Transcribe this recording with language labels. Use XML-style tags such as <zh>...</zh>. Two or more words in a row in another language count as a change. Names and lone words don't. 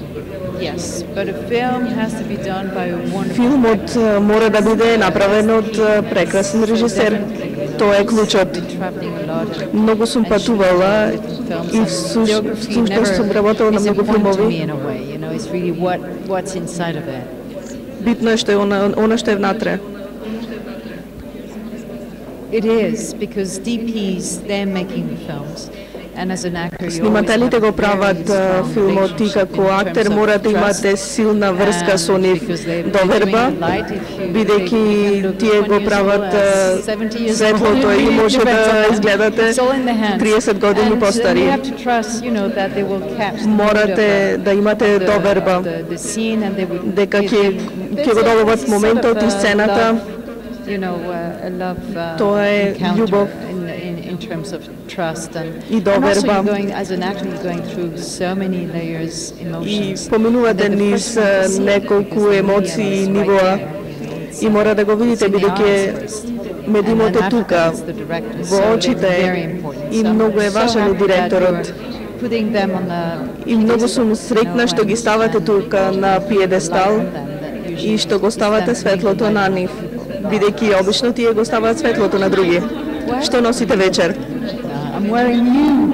<mk>Филмот мора да биде направен од прекрасен режисер. Тоа е клучот. Многу сум патувала и всушност сум работела на многу филмови. Битно е што е она што е внатре.</mk> <en>It is, because DPs, they're making the films.</en> <mk>Снимателите го прават филмот и како актер мора да имате силна врска со нив, доверба, бидејќи тие го прават светлото и може да изгледате 30 години постари. Морате да имате доверба дека ќе го доловат моментот и сцената. Тоа е љубов</mk> <en>in terms of trust and</en> <mk>доверба.</mk> <en>also you're going, as an actor, you're going through so many layers, emotions.</en> <mk>И поминувате низ неколку емоции и нивоа и мора да го видите бидејќи медимото тука во очите и многу е важен и директорот. И многу сум среќна што ги ставате тука на пиедестал и што го ставате светлото на нив, бидејќи обично тие го ставаат светлото на други. Што носите вечер?</mk> <en>I'm wearing you.</en>